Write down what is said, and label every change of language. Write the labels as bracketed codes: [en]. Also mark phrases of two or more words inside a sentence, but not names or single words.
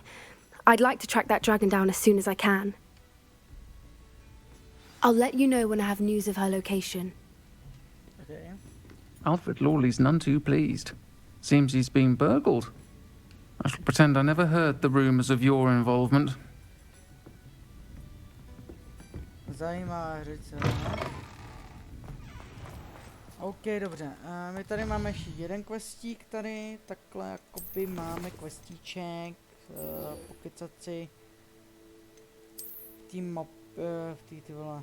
[en] I'd like to track that dragon down as soon as I can. I'll let you know when I have news of her location. Okay. Alfred Lawley's none too pleased. Seems he's been burgled. I shall pretend I never heard the rumours of your involvement. [cs] Zajímavá hřice. OK, dobře. My tady máme ještě jeden questík tady. Takhle jakoby máme questíček. Pokecat si tým map v ty vole.